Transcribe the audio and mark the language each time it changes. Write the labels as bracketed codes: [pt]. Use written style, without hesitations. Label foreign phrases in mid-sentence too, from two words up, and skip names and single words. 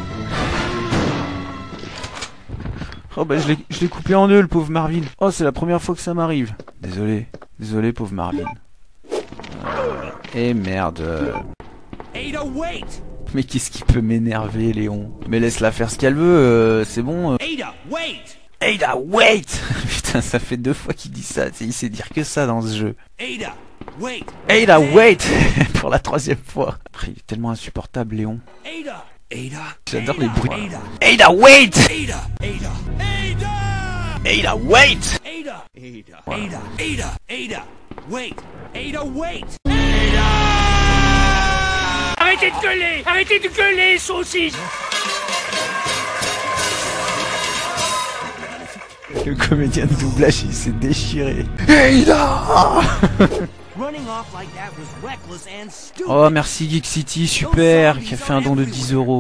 [fr] Oh bah je l'ai coupé en deux le pauvre Marvin. Oh c'est la première fois que ça m'arrive. Désolé, désolé pauvre Marvin. Et merde. [en] Ada, wait! [fr] Mais qu'est-ce qui peut m'énerver Léon? Mais laisse-la faire ce qu'elle veut, c'est bon. [en] Ada, wait! Ada, wait! [fr] Putain, ça fait 2 fois qu'il dit ça, il sait dire que ça dans ce jeu. Ada, wait! Ada, wait! Pour la 3e fois. Il est tellement insupportable Léon. [en] Ada! Ada! [fr] J'adore les bruits. [en] Ada! Ada, wait! Ada! Ada! Ada! Ada, wait! Ada! Ada! Ada! Ada! Ada! Wait! Ada, wait! [fr] Arrêtez de gueuler! Arrêtez de gueuler, saucisse! Le comédien de doublage, il s'est déchiré. [en] Ada! [fr] Oh, merci Geek City, super, qui a fait un don de 10 €.